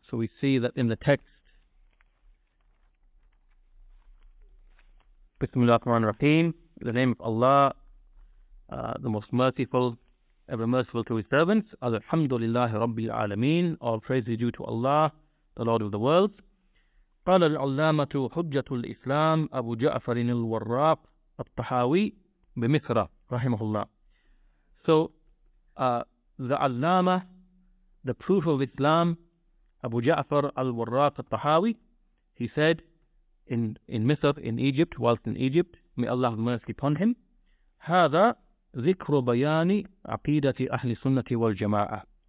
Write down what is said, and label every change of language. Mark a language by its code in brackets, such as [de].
[en] So we see that in the text, [ar] Bismillah ar-Rahman ar-Rahim, [en] the name of Allah, the most merciful, ever merciful to his servants. [ar] Alhamdulillahi Rabbil Alameen, [en] all praise is due to Allah, the Lord of the worlds. [ar] قال العلامة حجة الإسلام أبو جعفر الوراق الطحاوي بمصر رحمه الله. [en] So the Allama, the proof of Islam, Abu Ja'far al-Warraq al-Tahawi, he said in Misr, in Egypt, whilst in Egypt, may Allah have mercy upon him, [ar] هذا ذكر بيان عقيدة أهل السنة والجماعة.